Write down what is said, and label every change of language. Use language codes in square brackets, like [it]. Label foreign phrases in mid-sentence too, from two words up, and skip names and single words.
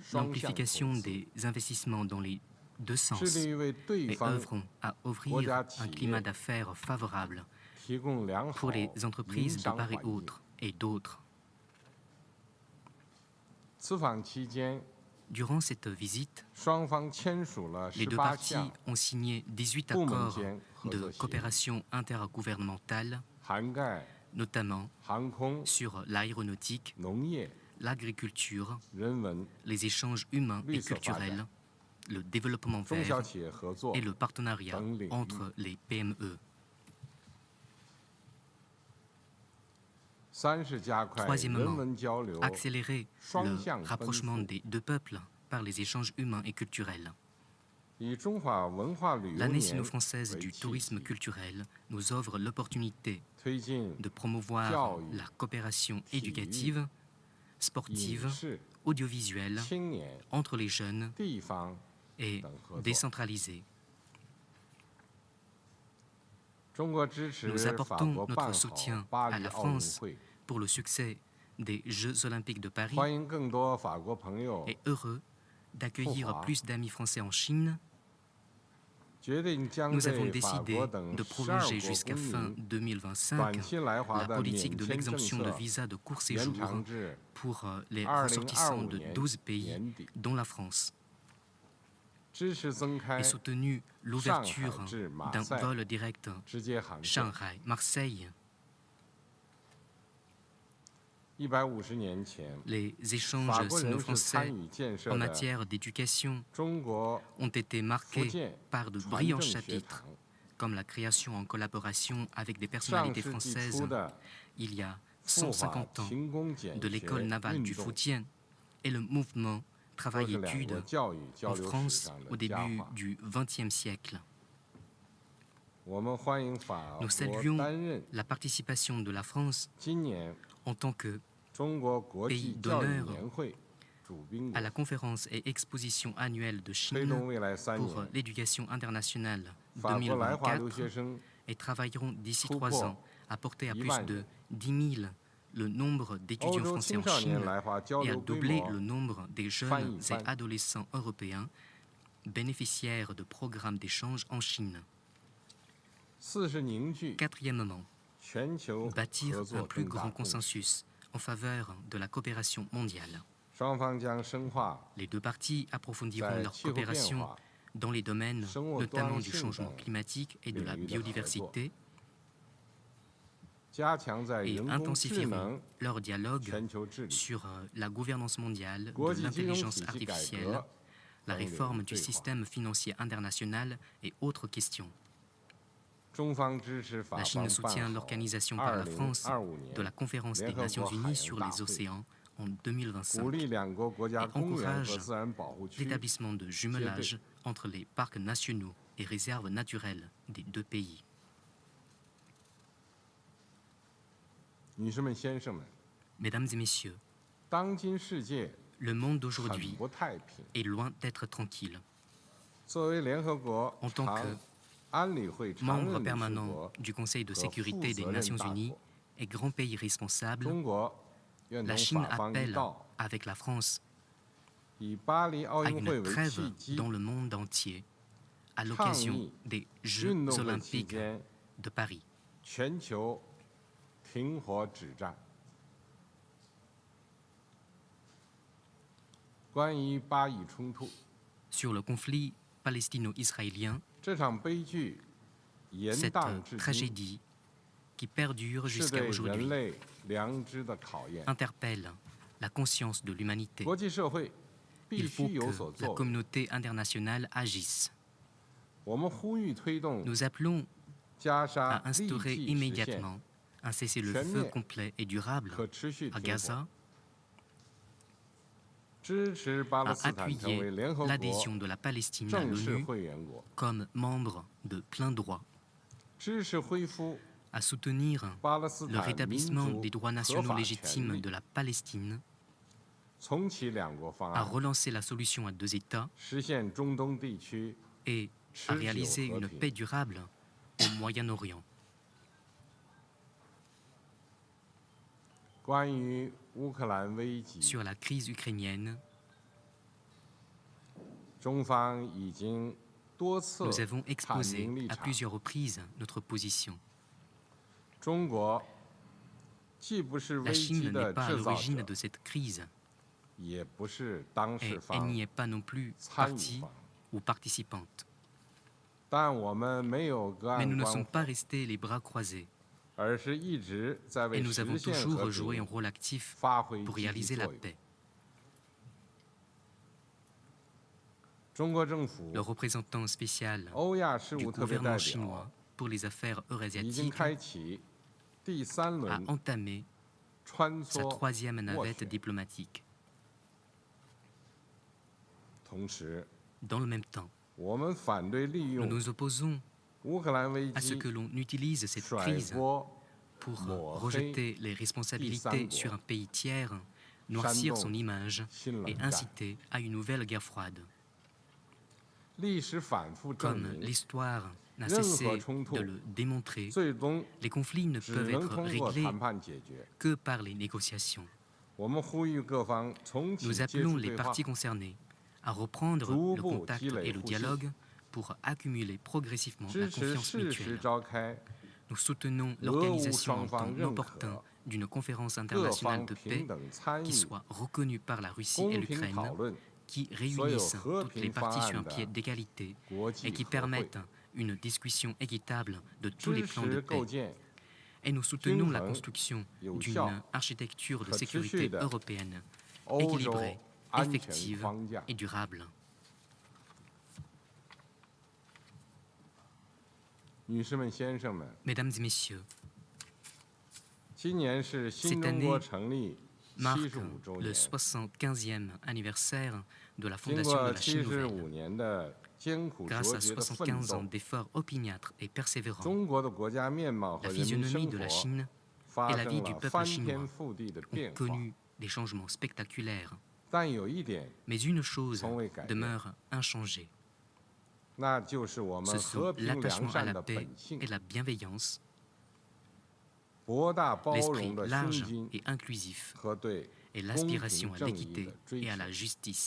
[zh] 双向 [fr] l'amplification [zh] 投资。 [fr] des investissements dans les deux [zh] 致 [fr] sens [zh] 力于为对 [fr] et [zh] 方 [fr] œuvrons à [zh] 国 [fr] ouvrir [zh] 家 [fr] un [zh] 企 [fr] climat [zh] 业 [fr] d'affaires favorable [zh] 提供良好 [fr] pour les [zh] 营 [fr] entreprises de [zh] 商 [fr] part et [zh] 环境。 [fr] autres et d'autres. [zh] 此访期间， [fr] Durant cette visite, [zh] 双方签署了 [fr] les deux 18 parties [zh] 项 [fr] ont signé 18 [zh] 部门 [fr] accords [zh] 间合 [fr] de [zh] 作协议， [fr] coopération intergouvernementale, [zh] 涵盖 [fr] notamment [zh] 航空、 [fr] sur l'aéronautique, [zh] 农业、 [fr] l'agriculture, [zh] 人文、 [fr] les échanges humains et [zh] 绿色发展、 [fr] culturels, le développement [zh] 中小 [fr] vert [zh] 企业合作 [fr] et le partenariat [zh] 等领域。 [fr] entre les PME. [zh] 三是加快人 [fr] Troisièmement, [zh] 文交流， [fr] accélérer [zh] 双 [fr] le [zh] 向奔 [fr] rapprochement [zh] 赴， [fr] des deux peuples par les échanges humains et culturels. [zh] 以中华文化旅游 [fr] L'année [zh] 年 [fr] sino-française [zh] 为 [fr] du [zh] 契 [fr] tourisme [zh] 机， [fr] culturel nous offre l'opportunité [zh] 推进 [fr] de promouvoir [zh] Jiao yu, [fr] la coopération [zh] Qi yu, [fr] éducative, [zh] 影 [fr] sportive, [zh] 视、 [fr] audiovisuelle [zh] 青年、 [fr] entre les jeunes [zh] 地方 [fr] et [zh] 等合作。 [fr] décentralisée. [zh] 中国支持 [fr] Nous [zh] 法 [fr] apportons [zh] 国 [fr] notre [zh] 办好 [fr] soutien [zh] 巴 [fr] à [zh] 黎 [fr] la [zh] 奥运 [fr] France [zh] 会， [fr] pour le succès des Jeux olympiques de Paris [zh] 欢迎更多法国朋友 [fr] et heureux d'accueillir Pourquoi plus d'amis français en Chine. [zh] 决定将 [fr] Nous avons [zh] 对法 [fr] décidé [zh] 国等 [fr] de 12 prolonger [zh] 国 [fr] jusqu'à [zh] 公 [fr] fin [zh] 民 [fr] 2025 [zh] 短期来华 [fr] la [zh] 的 [fr] politique [zh] 免 [fr] de [zh] 签政 [fr] l'exemption de [zh] 策 [fr] visa de court [zh] 延 [fr] séjour [zh] 长至 [fr] pour les ressortissants 2025 de [zh] 年 [fr] 12 pays, [zh] 年底， [fr] dont la France, [zh] 支持增开 [fr] et soutenu l'ouverture [zh] Shanghai 至 [fr] d'un Marseille vol direct [zh] 直接航线。 [fr] Shanghai-Marseille. [zh] 150年前， [fr] Les [zh] 法 [fr] échanges [zh] 国人是参 [fr] sino-français [zh] 与建设 [fr] en [zh] 的 [fr] matière d'éducation [zh] 中国 [fr] ont été [zh] 福 [fr] marqués [zh] 建 [fr] par de [zh] 传 [fr] brillants [zh] 政学 [fr] chapitres, [zh] 堂， [fr] comme la création en collaboration avec des [zh] 上 [fr] personnalités [zh] 世纪 [fr] françaises [zh] 初的 [fr] il y a [zh] 赴法 [fr] 150 ans [zh] 勤工俭 [fr] de [zh] 学 [fr] l'école navale [zh] 运 [fr] du [zh] 动， [fr] Fujian et le mouvement [zh] 都是两国 [fr] travail-études [zh] 教育交 [fr] en [zh] 流史 [fr] France [zh] 上 [fr] au [zh] 的佳 [fr] début [zh] 话。 [fr] du XXe siècle. [zh] 我们欢迎法 [fr] Nous [zh] 国 [fr] saluons [zh] 担任 [fr] la participation de la France [zh] 今年 [fr] en tant que [zh] 中国国际 [fr] pays [zh] 教育 [fr] d'honneur [zh] 年会主宾 [fr] à [zh] 国， [fr] la conférence et exposition annuelle de [zh] 推动 [fr] Chine [zh] 未来3 [fr] pour [zh] 年 [fr] l'éducation internationale [zh] 法国来华留 [fr] 2024 [zh] 学生 [fr] et travailleront d'ici Tout 3 pour ans à porter à 10 plus 000 de 10 000 le nombre [zh] 欧 [fr] d'étudiants [zh] 洲 [fr] français [zh] 青 [fr] en [zh] 少年 [fr] Chine [zh] 来华交 [fr] et à [zh] 流规 [fr] doubler [zh] 模 [fr] le nombre des jeunes et Fan. adolescents européens bénéficiaires de programmes d'échange en Chine. [zh] 4 是凝聚 [fr] Quatrièmement, [zh] 全球 [fr] bâtir [zh] 合 [fr] un [zh] 作 [fr] plus [zh] 更大 [fr] grand [zh] 共识， [fr] consensus en faveur de la coopération mondiale. [zh] 双方将深化 [fr] Les deux parties approfondiront [zh] 在 [fr] leur [zh] 气候变 [fr] coopération [zh] 化、 [fr] dans les domaines [zh] 生物多 [fr] notamment [zh] 样 [fr] du [zh] 性 [fr] changement [zh] 等 [fr] climatique et de la [zh] 领域的合作， [fr] biodiversité [zh] 加强在 [fr] et [zh] 人工智 [fr] intensifieront [zh] 能 [fr] leur dialogue [zh] 全球治理、 [fr] sur la gouvernance mondiale [zh] 国 [fr] de [zh] 际金融体 [fr] l'intelligence [zh] 系改 [fr] artificielle, [zh] 革 [fr] la [zh] 等领域 [fr] réforme du [zh] 对话。 [fr] système financier international et autres questions. [zh] 中方支持法 [fr] La [zh] 方 [fr] Chine soutient [zh] 办好 [fr] l'organisation par la France 2025 de [zh] 年 [fr] la conférence des [zh] 联合 [fr] Nations [zh] 国海 [fr] Unies [zh] 洋 [fr] sur [zh] 大 [fr] les [zh] 会， [fr] océans en [zh] 鼓 [fr] 2025, [zh] 励两国国家 [fr] et [zh] 公园 [fr] encourage [zh] 和自然保护区 [fr] l'établissement de jumelage entre les parcs nationaux et réserves naturelles des deux pays. [zh] 女士们、先生们， [fr] Mesdames et messieurs, [zh] 当今世界 [fr] le monde [zh] 很 [fr] d'aujourd'hui [zh] 不太平。 [fr] est loin d'être tranquille. [zh] 作为联合国 [fr] En tant [zh] 常 [fr] que [zh] 安理会常 [fr] Membre [zh] 任理事 [fr] permanent [zh] 国 [fr] du Conseil de [zh] 和 [fr] sécurité [zh] 负 [fr] des [zh] 责任 [fr] Nations [zh] 大 [fr] Unies [zh] 国， [fr] et grand pays responsable, [zh] 中国愿 [fr] la [zh] 同 [fr] Chine [zh] 法方一 [fr] appelle [zh] 道， [fr] avec la France [zh] 以巴黎奥 [fr] à [zh] 运会 [fr] une [zh] 为 [fr] trêve [zh] 契机， [fr] dans le monde entier à [zh] 倡 [fr] l'occasion [zh] 议 [fr] des Jeux [zh] 运动会期 [fr] olympiques [zh] 间 [fr] de Paris. [zh] 全球停火止战。关于巴以冲突， [fr] Sur le conflit palestino-israélien, [zh] 这场悲剧延 [fr] cette [zh] 宕至今， [fr] tragédie qui perdure [zh] 是 [fr] jusqu'à [zh] 对 [fr] aujourd'hui [zh] 人类良知的考验。 [fr] interpelle la conscience de l'humanité. [zh] 国际社会必 [fr] Il faut [zh] 须有所 [fr] que la [zh] 作为。 [fr] communauté internationale agisse. [zh] 我们呼吁推动 [fr] Nous appelons [zh] 加沙 [fr] à [zh] 立 [fr] instaurer [zh] 即实现 [fr] immédiatement un cessez-le-feu complet et durable [zh] 可持续 [fr] à [zh] 停火， [fr] Gaza, [zh] 支持巴勒 [fr] à [zh] 斯坦成为 [fr] appuyer [zh] 联合国 [fr] l'adhésion de la Palestine à [zh] 正式 [fr] l'ONU [zh] 会员国， [fr] comme membre de plein droit, [zh] 支持恢复 [fr] à soutenir [zh] 巴勒斯 [fr] le [zh] 坦民 [fr] rétablissement [zh] 族 [fr] des droits [zh] 合 [fr] nationaux [zh] 法权 [fr] légitimes [zh] 利， [fr] de la Palestine, [zh] 重启两国方 [fr] à [zh] 案， [fr] relancer la solution à 2 États [zh] 实现中东地区 [fr] et à [zh] 持久 [fr] réaliser [zh] 和 [fr] une [zh] 平。 [fr] paix durable au Moyen-Orient. [zh] 关于乌克兰危机， [fr] Sur la crise ukrainienne, [zh] 中方已经多次 [fr] nous avons [zh] 阐 [fr] exposé [zh] 明立 [fr] à [zh] 场。 [fr] plusieurs reprises notre position. [zh] 中国既不是 [fr] La [zh] 危机 [fr] Chine [zh] 的 [fr] n'est pas à [zh] 制造 [fr] l'origine [zh] 者， [fr] de cette crise [zh] 也不是当 [fr] et [zh] 事 [fr] elle [zh] 方 [fr] n'y est pas non plus [zh] 参与 [fr] partie [zh] 方。 [fr] ou participante. [zh] 但我们没有隔 [fr] Mais [zh] 岸 [fr] nous ne [zh] 观 [fr] sommes [zh] 火， [fr] pas restés les bras croisés [zh] 而是一直在 [fr] et [zh] 为 [fr] nous [zh] 实 [fr] avons [zh] 现 [fr] toujours [zh] 和 [fr] joué un [zh] 平 [fr] rôle actif [zh] 发挥 [fr] pour [zh] 积极 [fr] réaliser [zh] 作 [fr] la [zh] 用。 [fr] paix. [zh] 中国政府 [fr] Le représentant spécial [zh] 欧亚事 [fr] du [zh] 务特别代 [fr] gouvernement chinois [zh] 表 [fr] pour les affaires [zh] 已经 [fr] eurasiatiques [zh] 开启第三 [fr] a [zh] 轮 [fr] entamé [zh] 穿 [fr] sa [zh] 梭 [fr] troisième [zh] 斡 [fr] navette [zh] 旋， [fr] diplomatique. [zh] 同时， [fr] Dans le même temps, [zh] 我们反对利 [fr] nous [zh] 用 [fr] nous opposons [zh] 乌克兰危 [fr] à ce [zh] 机 [fr] que l'on utilise cette [zh] 甩 [fr] crise [zh] 锅 [fr] pour Montrer rejeter les responsabilités Isango, sur un pays tiers, noircir son Shandong, image et [zh] 新冷战。 [fr] inciter à une nouvelle guerre froide. [zh] 历史反复证 [fr] Comme [zh] 明， [fr] l'histoire n'a [zh] 任何 [fr] cessé [zh] 冲突 [fr] de le démontrer, [zh] 最终 [fr] les conflits ne [zh] 只 [fr] peuvent [zh] 能 [fr] être [zh] 通过 [fr] réglés [zh] 谈判解决。 [fr] que par les négociations. [zh] 我们呼吁各方重启 [fr] Nous [zh] 接 [fr] appelons [zh] 触 [fr] les [zh] 对话， [fr] parties concernées à reprendre [zh] 逐 [fr] le [zh] 步 [fr] contact [zh] 积累 [fr] et le [zh] 互信。 [fr] dialogue pour accumuler progressivement la [zh] 支持 [fr] confiance [zh] 适时 [fr] mutuelle. [zh] 召开 [fr] Nous soutenons [zh] 俄乌 [fr] l'organisation [zh] 双 [fr] en [zh] 方 [fr] temps [zh] 认 [fr] opportun [zh] 可 [fr] d'une conférence [zh] 各 [fr] internationale [zh] 方 [fr] de [zh] 平 [fr] paix [zh] 等参 [fr] qui [zh] 与， [fr] soit reconnue par la Russie et [zh] 公平 [fr] l'Ukraine, [zh] 讨论 [fr] qui [zh] 所有 [fr] réunissent [zh] 和 [fr] toutes les [zh] 平方 [fr] parties sur [zh] 案 [fr] un pied [zh] 的 [fr] d'égalité [zh] 国 [fr] et [zh] 际 [fr] qui [zh] 和会， [fr] permettent une discussion équitable de tous les [zh] 支 [fr] plans de [zh] 持构 [fr] paix. [zh] 建 [fr] Et nous soutenons la [zh] 均衡 [fr] construction [zh] 有 [fr] d'une [zh] 效 [fr] architecture de [zh] 可持续 [fr] sécurité [zh] 的 [fr] européenne [zh] 欧洲 [fr] équilibrée, [zh] 安全 [fr] effective [zh] 框架。 [fr] et durable. [zh] 女士们、先生们， [fr] Mesdames et messieurs, [zh] 今年是新 [fr] Cette [zh] 中国 [fr] année [zh] 成立 [fr] marque [zh] 75周 [fr] le [zh] 年。 [fr] 75e anniversaire de la [zh] 经 [fr] fondation de [zh] 过 [fr] la Chine nouvelle. [zh] 75 年的艰苦 [fr] Grâce [zh] 卓 [fr] à [zh] 绝的奋 [fr] 75 ans [zh] 斗， [fr] d'efforts opiniâtres et persévérants, [zh] 中国的国家面貌和 [fr] la [zh] 人民 [fr] physionomie [zh] 生 [fr] de la [zh] 活 [fr] Chine [zh] 发 [fr] et la [zh] 生 [fr] vie du [zh] 了 [fr] peuple [zh] 翻 [fr] chinois [zh] 天覆地的 [fr] ont [zh] 变化。 [fr] connu des changements spectaculaires. [zh] 但有一点， [fr] Mais une chose [zh] 从未改变。 [fr] demeure inchangée. [zh] 那就是我 [fr] Ce [zh] 们和 [fr] sont [zh] 平良 [fr] l'attachement à [zh] 善 [fr] la [zh] 的 [fr] paix [zh] 本性 [fr] et，la bienveillance, [zh] 博大包 [fr] l'esprit [zh] 容的胸 [fr] large [zh] 襟 [fr] et inclusif [zh] 和对 [fr] et [zh] 公 [fr] l'aspiration [zh] 平 [fr] à [zh] 正义 [fr] l'équité [zh] 的追 [fr] et à [zh] 求。 [fr] la justice.